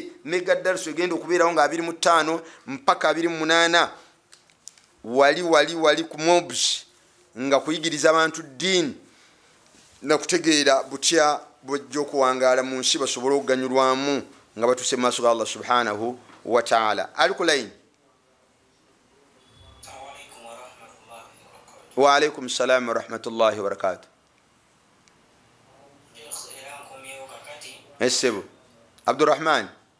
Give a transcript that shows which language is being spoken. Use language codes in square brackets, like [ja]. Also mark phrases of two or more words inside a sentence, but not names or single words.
[lg] Mega darsu egenda okubeerawo nga 25 mpaka 28 wali ku mobs nga kuyigiriza abantu ddiini na kutegeera butya bw'ojja okuwangaala mu nsi basobole okuganyulwamu nga batuse mu maaso ga Allah [ar] سبحانه وتعالى. Alkulaini. وعليكم السلام ورحمة الله وبركاته. [lg] Esebo Abdurrahman.